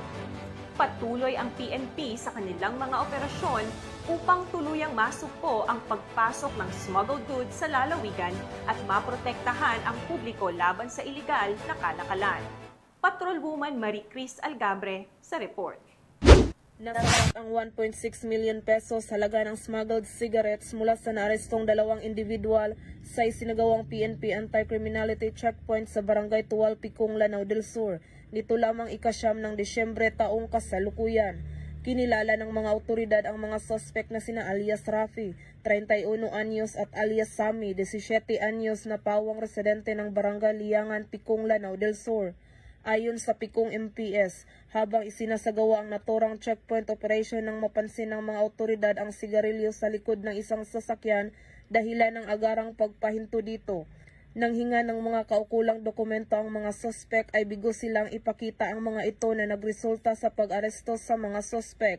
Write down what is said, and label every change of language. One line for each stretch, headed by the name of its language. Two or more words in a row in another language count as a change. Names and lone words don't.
Filipino: Patuloy ang PNP sa kanilang mga operasyon upang tuluyang masugpo ang pagpasok ng
English: smuggled goods
Filipino: sa lalawigan at maprotektahan ang publiko laban sa iligal na kalakalan. Patrolwoman Marie Cris Algabre sa report. Nasabat ang 1.6 million pesos halaga ng
English: smuggled cigarettes
Filipino: mula sa naarestong dalawang individual sa isinagawang PNP Anti-Criminality Checkpoint sa Barangay Tuwal, Picong, Lanao del Sur. Nito lamang ika-9 ng Disyembre taong kasalukuyan. Kinilala ng mga otoridad ang mga suspect na sina alias Rafi, 31 anyos at alias Sami, 17 anyos na pawang residente ng Barangay Liangan, Picong, Lanao del Sur. Ayon sa Picong MPS, habang isinasagawa ang naturang
English: checkpoint operation
Filipino: nang mapansin ng mga otoridad ang sigarilyo sa likod ng isang sasakyan dahilan ng agarang pagpahinto dito. Nang hinga ng mga kaukulang dokumento ang mga suspect ay bigo silang ipakita ang mga ito na nagresulta sa pag-aresto sa mga suspect.